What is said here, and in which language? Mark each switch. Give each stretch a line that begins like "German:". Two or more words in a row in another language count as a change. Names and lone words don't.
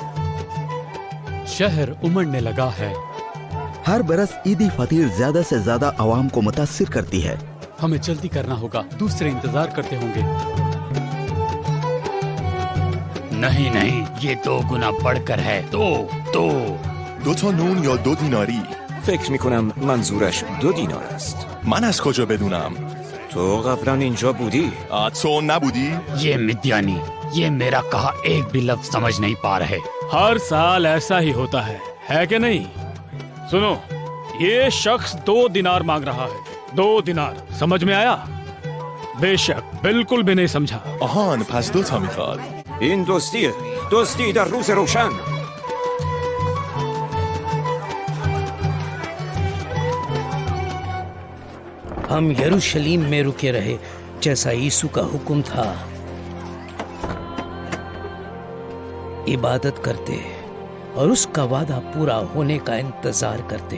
Hindi: शहर उमड़ने लगा है। हर बरस ईदी फतीर ज्यादा से ज्यादा आवाम को मुतासिर करती है। हमें जल्दी करना होगा, दूसरे इंतजार करते होंगे। नहीं नहीं, ये 2 गुना बढ़कर है।
Persian: دو تا نون یا 2 دیناری؟ فکر میکنم منظورش 2 دینار است. من از کجا بدونم؟ تو قبلا اینجا بودی؟ تو نبودی؟
Hindi: ये मिद्यानी, ये मेरा कहा एक भी लफ्ज समझ नहीं पा रहे। हर साल ऐसा ही होता है कि नहीं? सुनो, ये शख्स 2 दिनार मांग रहा है। 2 दिनार, समझ में आया? बेशक, बिल्कुल भी नहीं समझा।
Persian: آهان، پس 2 تا میخواد. این دوستیه، دوستی در روز روشن.
Hindi: हम यरूशलेम में रुके रहे जैसा यीशु का हुक्म था। इबादत करते और उसका वादा पूरा होने का इंतजार करते।